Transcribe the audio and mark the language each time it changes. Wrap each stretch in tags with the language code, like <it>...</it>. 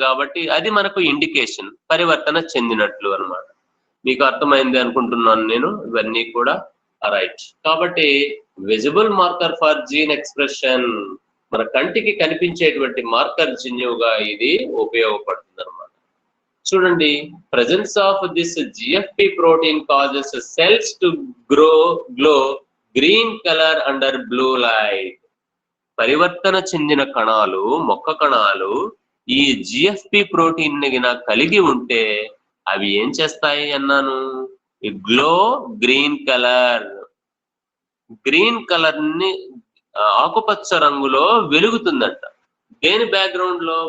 <te>కాబట్టి అది మనకు ఇండికేషన్, పరివర్తన చెందినట్లు అన్నమాట. మీకు అర్థమైంది అనుకుంటున్నాను నేను, ఇవన్నీ కూడా రైట్. కాబట్టి</te> <en>visible marker for gene expression,</en> <te>మన కంటికి కనిపించేటువంటి మార్కర్ జన్యువుగా ఇది ఉపయోగపడుతుంది అనమాట. చూడండి,</te> <en>presence of this GFP protein causes cells to glow green color under blue light.</en> <te>పరివర్తన చెందిన కణాలు, మొక్క కణాలు ఈ జిఎఫ్పి ప్రోటీన్ ని కలిగి ఉంటే అవి ఏం చేస్తాయి అన్నాను?</te> <en>glow green colour,</en> <te>green colour ని ఆకుపచ్చ రంగులో వెలుగుతుందంట. దేని బ్యాక్గ్రౌండ్ లో?</te>